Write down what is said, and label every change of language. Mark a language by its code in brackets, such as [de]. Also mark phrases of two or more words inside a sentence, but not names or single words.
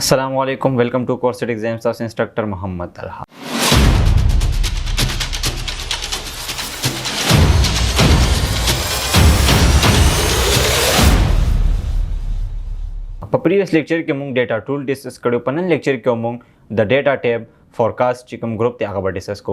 [en] Assalamualaikum, welcome to Course Exams of Instructor Muhammad Talha. [ps] په [en] previous lecture [ps] کې موږ [en] data tool [ps] ډیسکس کړو. په نن لیکچر کې موږ د [en] data tab forecast [ps] چې کوم ګروپ دی هغه به ډیسکس کو.